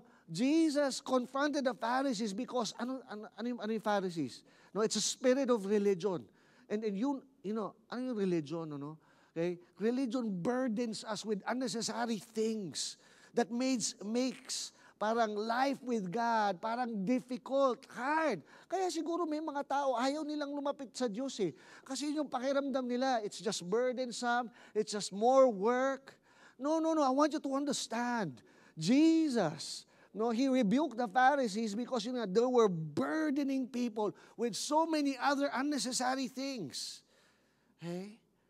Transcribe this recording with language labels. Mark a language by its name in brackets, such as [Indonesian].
[English] Jesus confronted the Pharisees because [Filipino] ano yung [English] Pharisees? No, it's a spirit of religion. And [Filipino] ano yung [English] religion, Okay? Religion burdens us with unnecessary things that makes parang life with God, parang difficult, hard. [Filipino] Kaya siguro may mga tao, ayaw nilang lumapit sa Diyos eh. Kasi yung pakiramdam nila, [English] it's just burdensome, it's just more work. No, I want you to understand. Jesus, He rebuked the Pharisees because they were burdening people with so many other unnecessary things. Okay?